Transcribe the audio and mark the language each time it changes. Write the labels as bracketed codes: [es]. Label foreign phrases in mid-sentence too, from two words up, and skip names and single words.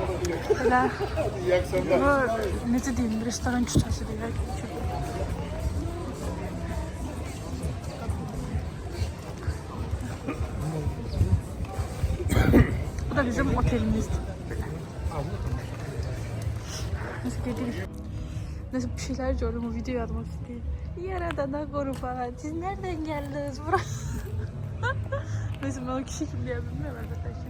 [az] Elə necə deyim, restoran küçəsi deyək ki. Bu da bizim otelimizdir. Neyse gedirik. [tr] Neyse bir şeyler gördüm, o videoyu yazmak isteyeyim. Yaradana kurban, siz nereden geldiniz buraya? Neyse ben o kişi kim diye bilmiyorum elbette ki.